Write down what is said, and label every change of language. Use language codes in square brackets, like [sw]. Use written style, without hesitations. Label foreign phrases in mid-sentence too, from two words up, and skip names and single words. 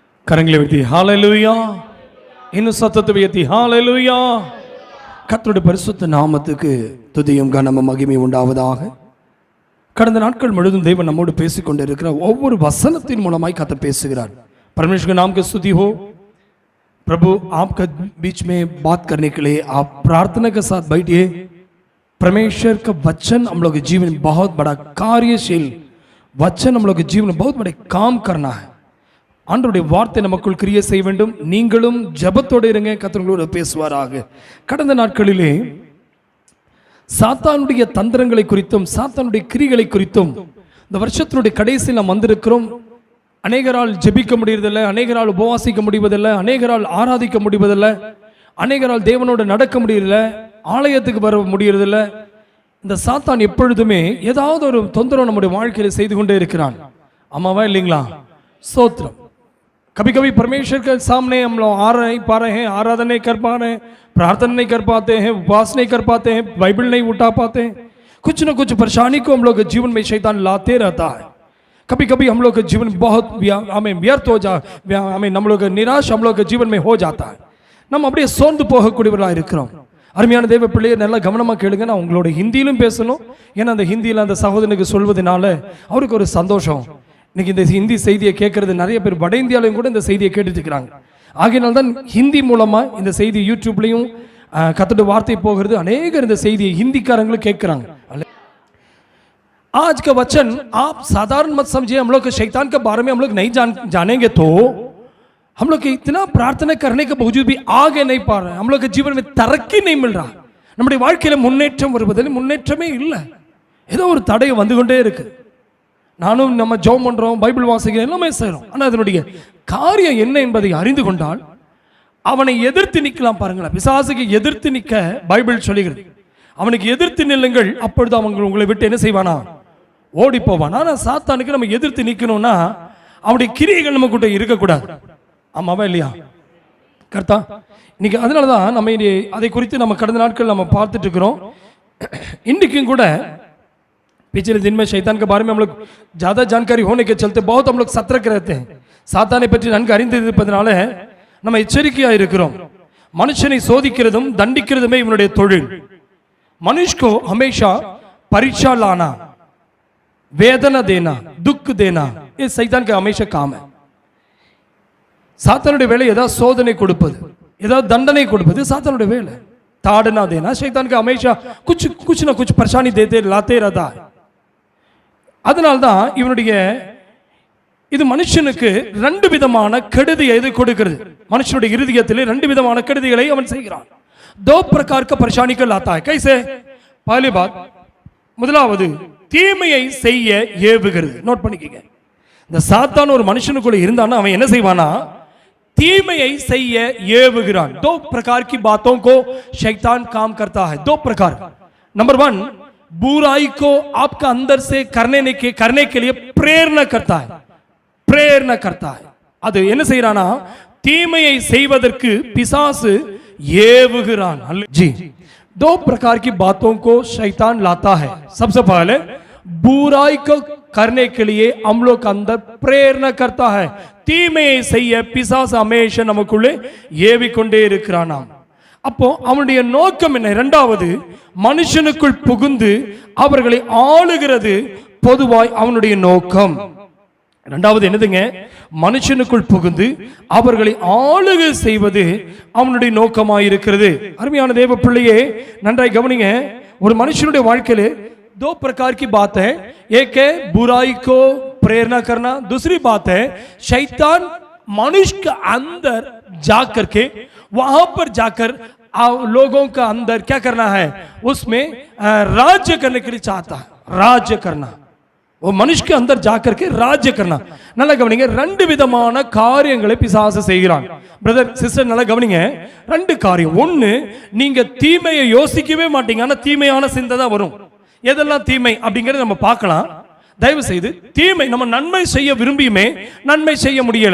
[ta] கரங்களை உயர்த்தி ஹalleluya, இன்னும் சத்தத்தை உயர்த்தி ஹalleluya. கர்த்தருடைய பரிசுத்த நாமத்துக்கு துதியும் கனமும் மகிமை உண்டாவதாக. கடந்த நாட்கள் முழுவதும் தேவன் நம்மோடு பேசிக் கொண்டிருக்கிறார். ஒவ்வொரு வசனத்தின் மூலமாய் கர்த்தர் பேசுகிறார். [hi] परमेश्वर के नाम की स्तुति हो. प्रभु आपका बीच में बात करने के लिए आप प्रार्थना के साथ बैठिए. परमेश्वर का वचन हम लोग के जीवन में बहुत बड़ा कार्यशील वचन, हम लोग के जीवन में बहुत बड़े काम करना है. [ta] ஆண்டவருடைய வார்த்தை நமக்குள் கிரியை செய்ய வேண்டும். நீங்களும் ஜெபத்தோடு இருங்க, கர்த்தரோடு பேசுவாராக. கடந்த நாட்களிலே சாத்தானுடைய தந்திரங்களை குறித்தும் சாத்தானுடைய கிரிகளை குறித்தும் இந்த வருஷத்தினுடைய கடைசியில் நாம் வந்திருக்கிறோம். அநேகரால் ஜெபிக்க முடியறதில்லை, அநேகரால் உபவாசிக்க முடிவதில்லை, அநேகரால் ஆராதிக்க முடிவதில்லை, அநேகரால் தேவனோடு நடக்க முடியறதில்லை, ஆலயத்துக்கு வர முடியறதில்லை. இந்த சாத்தான் எப்பொழுதுமே ஏதாவது ஒரு தொந்தரவு நம்முடைய வாழ்க்கையில் செய்து கொண்டே இருக்கிறான். ஆமாவா இல்லைங்களா? ஸ்தோத்திரம். [hi] कभी कभी परमेश्वर के सामने हम लोग आ रहे पा रहे हैं, आराधना नहीं कर पा रहे हैं, प्रार्थना नहीं कर पाते हैं, उपवास नहीं कर पाते हैं, बाइबल नहीं उठा पाते हैं. कुछ न कुछ परेशानी को हम लोग के जीवन में शैतान लाते रहता है. कभी कभी हम लोग के जीवन बहुत हमें व्यर्थ हो जा, हमें हम लोग निराश हम लोग के जीवन में हो जाता है. [ta] நம்ம அப்படியே சோர்ந்து போகக்கூடியவர்களாக இருக்கிறோம். அருமையான தேவ பிள்ளையை நல்லா கவனமாக கேளுங்க. நான் உங்களோட ஹிந்தியிலும் பேசணும். ஏன்னா அந்த ஹிந்தியில் அந்த சகோதரனுக்கு சொல்வதனால அவருக்கு ஒரு சந்தோஷம். இன்னைக்கு இந்த ஹிந்தி செய்தியை கேட்கறது நிறைய பேர் வட இந்தியாவிலையும் கூட இந்த செய்தியை கேட்டுட்டு இருக்கிறாங்க. ஆகையினால் தான் ஹிந்தி மூலமாக இந்த செய்தி யூடியூப்லையும் கர்த்தருடைய வார்த்தை போகிறது. அநேகர் இந்த செய்தியை ஹிந்திக்காரங்களும் கேட்குறாங்க. [hi] आज का वचन आप साधारण मत समझिए. हम लोग शैतान के बारे में हम लोग नहीं जानेंगे तो हम लोग इतना प्रार्थना करने के बावजूद भी आगे नहीं पा रहे. हम लोग के जीवन में तरक्की नहीं मिल रहा. [ta] நம்முடைய வாழ்க்கையில முன்னேற்றம் வருவதில் முன்னேற்றமே இல்லை. ஏதோ ஒரு தடை வந்து கொண்டே இருக்கு. நானும் நம்ம ஜெபம் பண்றோம், பைபிள் வாசிக்கிறோம், எல்லாமே செய்றோம். ஆனால் அதனுடைய காரியம் என்ன என்பதை அறிந்து கொண்டால் அவனை எதிர்த்து நிற்கலாம். பாருங்களேன், பிசாசுக்கு எதிர்த்து நிற்க பைபிள் சொல்லுகிறது. அவனுக்கு எதிர்த்து நில்லுங்கள், அப்பொழுது அவங்க உங்களை விட்டு என்ன செய்வானா? ஓடி போவான். ஆனால் சாத்தானுக்கு நம்ம எதிர்த்து நிற்கணும்னா அவனுடைய கிரியைகள் நம்ம கிட்ட இருக்கக்கூடாது. ஆமாவா இல்லையா? கரெக்டா? இன்னைக்கு அதனால தான் நம்ம அதை குறித்து நம்ம கடந்த நாட்கள் நம்ம பார்த்துட்டு இருக்கிறோம். இன்றைக்கும் கூட [hi] पिछले दिन में शैतान के बारे में हम लोग ज़्यादा जानकारी होने के चलते बहुत हम लोग सतर्क रहते हैं. [ta] சாத்தானை பற்றி நன்கு அறிந்திருப்பதனால நம்ம எச்சரிக்கையாக இருக்கிறோம். மனுஷனை சோதிக்கிறதும் தண்டிக்கிறதுமே இவனுடைய தொழில். [hi] मनुष्य को हमेशा परीक्षा लाना, वेदना देना, दुख देना, ये शैतान का हमेशा काम है. [ta] சாத்தானுடைய வேலை ஏதாவது சோதனை கொடுப்பது, ஏதாவது தண்டனை கொடுப்பது சாத்தானுடைய வேலை. [hi] ताड़ना देना शैतान का हमेशा कुछ ना कुछ परेशानी देते लाते रहता है. [ta] அதனால்தான் இவனுடைய இது மனுஷனுக்கு ரெண்டு விதமான கெடுதியை இது கொடுக்கிறது. மனுஷனுடைய இருதயத்திலே ரெண்டு விதமான கெடுதிகளை அவன் செய்கிறான். [hi] दो प्रकार का परेशानी को लाता है. कैसे? पहली बात, [ta] முதலாவது தீமையை செய்ய ஏவுகிறது. நோட் பண்ணிக்கங்க. இந்த சாத்தான் ஒரு மனுஷனுக்குள்ள இருந்தானா அவன் என்ன செய்வானா? தீமையை செய்ய ஏவுகிறான். [hi] दो प्रकार की बातों को शैतान काम करता है. दो प्रकार. नंबर 1, बुराई को आपका अंदर से करने के लिए प्रेरणा करता है. प्रेरणा करता है. [ta] அது என்ன செய்யறானா? தீமையை செய்வதற்கு பிசாசு ஏவுகிறான். [hi] जी, दो प्रकार की बातों को शैतान लाता है. सबसे पहले बुराई को करने के लिए हम लोग अंदर प्रेरणा करता है. [ta] தீமையை செய்ய பிசாசு हमेशा நமக்குள்ளே ஏவிக்கொண்டே இருக்கிறானாம். அப்போ அவனுடைய நோக்கம் என்ன? இரண்டாவது, மனுஷனுக்குள் புகுந்து அவர்களை ஆளுகிறது பொதுவாய் அவனுடைய நோக்கம். இரண்டாவது என்னதுங்க? மனுஷனுக்குள் புகுந்து அவர்களை ஆளுகை செய்வது அவனுடைய நோக்கமாயிருக்கிறது. அருமையான தேவ பிள்ளையே, நன்றாய் கவனிங்க. ஒரு மனுஷனுடைய வாழ்க்கையிலே [hi] दो प्रकार की बात है. एक है बुराई को प्रेरणा करना, दूसरी बात है शैतान मनुष्य के अंदर जाकर के वहां पर जाकर लोगों का अंदर क्या करना है? उसमें राज्य करने के लिए चाहता है. राज्य करना, वो मनुष्य के अंदर जाकर के राज्य करना. [ta] நல்லா கவனிங்க. ரெண்டு விதமான காரியங்களை பிசாசு செய்கிறான். பிரதர் சிஸ்டர் நல்லா கவனிங்க. ரெண்டு காரியம். ஒன்னு, நீங்க தீமையை யோசிக்கவே மாட்டீங்க, ஆனா தீமையான சிந்தை தான் வரும். எதெல்லாம் தீமை அப்படிங்கறத நம்ம பார்க்கலாம். தயவு செய்து தீமை நம்ம நன்மை செய்ய விரும்பியுமே நன்மை செய்ய முடியல.